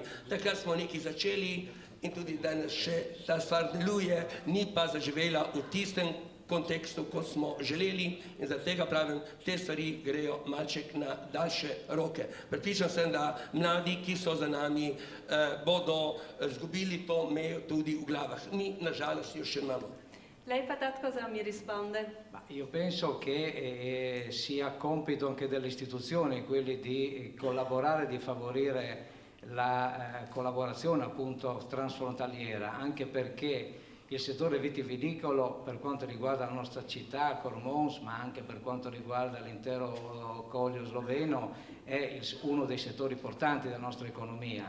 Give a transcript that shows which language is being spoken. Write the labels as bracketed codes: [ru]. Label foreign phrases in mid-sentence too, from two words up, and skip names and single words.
[sl] Takrat smo nekaj začeli in tudi danes še ta stvar deluje, ni pa zaživela v tistem kontekstu, kot smo želeli, in zaradi tega pravim, te stvari grejo malček na daljše roke. Prepričan sem, da mladi, ki so za nami, bodo zgubili to mejo tudi v glavah. Mi, nažalost, jo še imamo. [it] Lei Patat cosa mi risponde? Io penso che sia compito anche delle istituzioni quelli di collaborare, di favorire la collaborazione appunto transfrontaliera, anche perché il settore vitivinicolo, per quanto riguarda la nostra città, Cormons, ma anche per quanto riguarda l'intero Collio sloveno, è uno dei settori portanti della nostra economia.